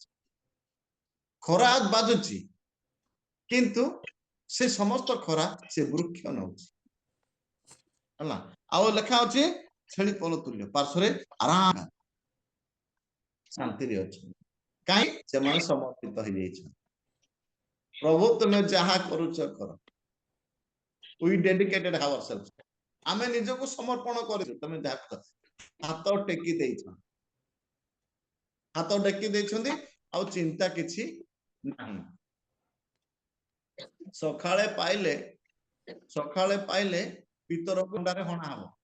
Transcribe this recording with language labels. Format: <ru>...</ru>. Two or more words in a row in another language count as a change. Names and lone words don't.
<or>ଖରା ବାଜୁଛି କିନ୍ତୁ ସେ ସମସ୍ତ ଖରା ସେ ବୃକ୍ଷ ନେଉଛି ହେଲା। ଆଉ ଲେଖା ଅଛି ଛେଳି ପଲ ତୁଲ୍ୟ ପାର୍ଶ୍ୱରେ ଆରାମ ଶାନ୍ତିରେ ଅଛନ୍ତି। କାହିଁ? ସେମାନେ ସମର୍ପିତ ହେଇଯାଇଛନ୍ତି। ପ୍ରଭୁ ତୁମେ ଯାହା କରୁଛ କର,</or> <en>we dedicated ourselves,</en> <or>ଆମେ ନିଜକୁ ସମର୍ପଣ କରିଛୁ, ତମେ ଯାହା କର। ହାତ ଟେକି ଦେଇଛନ୍ତି, ଆଉ ଚିନ୍ତା କିଛି ନାହିଁ। ସକାଳେ ପାଇଲେ ପିତର ଖଣ୍ଡାରେ ହଣା ହବ।</or>